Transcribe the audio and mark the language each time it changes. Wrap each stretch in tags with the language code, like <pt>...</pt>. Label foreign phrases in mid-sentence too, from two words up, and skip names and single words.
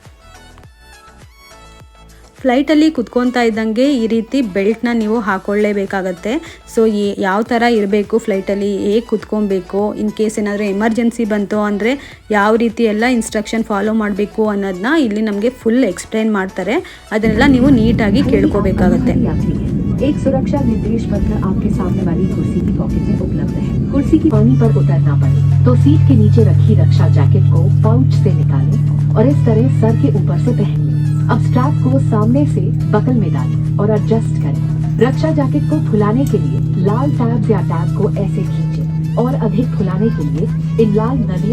<kn>ಫ್ಲೈಟಲ್ಲಿ ಕುತ್ಕೊತಾ ಇದ್ದಂಗೆ ಈ ರೀತಿ ಬೆಲ್ಟ್ನ ನೀವು ಹಾಕ್ಕೊಳ್ಳೇಬೇಕಾಗತ್ತೆ. ಸೊ ಯಾವ ಥರ ಇರಬೇಕು ಫ್ಲೈಟಲ್ಲಿ, ಹೇಗೆ ಕುತ್ಕೊಬೇಕು,</kn> <en>in case</en> <kn>ಏನಾದರೂ ಎಮರ್ಜೆನ್ಸಿ ಬಂತು ಅಂದರೆ ಯಾವ ರೀತಿ ಎಲ್ಲ</kn> <en>instruction follow</en> <kn>ಮಾಡಬೇಕು ಅನ್ನೋದನ್ನ ಇಲ್ಲಿ ನಮಗೆ</kn> <en>full explain</en> <kn>ಮಾಡ್ತಾರೆ. ಅದನ್ನೆಲ್ಲ ನೀವು ನೀಟಾಗಿ ಕೇಳ್ಕೋಬೇಕಾಗತ್ತೆ.</kn> <hi>एक सुरक्षा निर्देश पत्र आपके सामने वाली कुर्सी की पॉकेट में उपलब्ध है। कुर्सी की पानी पर उतरना पड़े तो सीट के नीचे रखी रक्षा जैकेट को पाउच से निकालें और इस तरह सर के ऊपर से पहनिए। अब स्ट्रैप को सामने से बकल में डालें और एडजस्ट करें। रक्षा जैकेट को फुलाने के लिए लाल टैब्स या टैब को ऐसे खींचें और अधिक फुलाने के लिए इन लाल नलियों।</hi>